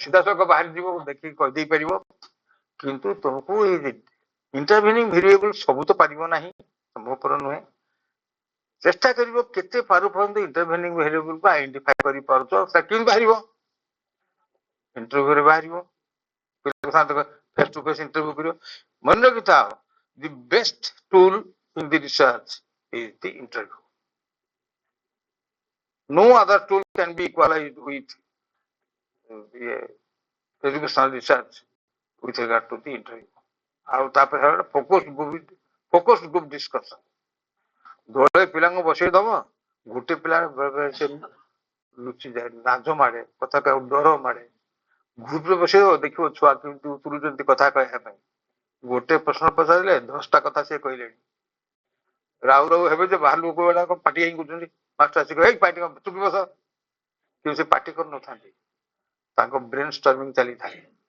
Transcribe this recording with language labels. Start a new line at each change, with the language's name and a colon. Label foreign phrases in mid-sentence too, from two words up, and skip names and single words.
Odia: ସିଧାସଳଖ ବାହାରି ଯିବ ଦେଖିକି କହିଦେଇ ପାରିବ କିନ୍ତୁ ତୁମକୁ ଏଇ
English: intervening variable
Odia: ସବୁ ତ ପାରିବ ନାହିଁ ସମ୍ଭବପର ନୁହେଁ ଚେଷ୍ଟା କରିବ କେତେ ପାରୁପର୍ଯ୍ୟନ୍ତ
English: intervening variable
Odia: ଆଇଡେଣ୍ଟିଫାଇ କରିପାରୁଛ ସେଟା କେମିତି ବାହାରିବ ଇଣ୍ଟରଭ୍ୟୁରେ ବାହାରିବ
English: face to face interview
Odia: କରିବ ମନେ ରଖିଥାଅ
English: the best tool in the research is the interview. No other tool can be equalized with the educational research with regard to the interview.
Odia: ଆଉ ତାପରେ
English: focused group discussion
Odia: ଦଳେ ପିଲାଙ୍କୁ ବସେଇ ଦବ ଗୋଟେ ପିଲା ସେ ଲୁଚିଯାଏ ଲାଜ ମାଡେ କଥା କହିବାକୁ ଡର ମାଡେ ଗ୍ରୁପରେ ବସେଇ ଦବ ଦେଖିବ ଛୁଆ କେମିତି ଉତରୁଛନ୍ତି କଥା କହିବା ପାଇଁ ଗୋଟେ ପ୍ରଶ୍ନ ପଚାରିଲେ 10ଟା କଥା ସେ କହିଲେଣି ରାଉ ରାଉ ହେବେ ଯେ ବାହାର ଲୋକ ଗୁଡାକ ପାଟି ହେଇ କରୁଛନ୍ତି ମାଷ୍ଟର ଆସିକି ଏଇ ପାଟି ଚୁପି ବସ କିନ୍ତୁ ସେ ପାଟି କରୁନଥାନ୍ତି ତାଙ୍କ
English: brain storming
Odia: ଚାଲିଥାଏ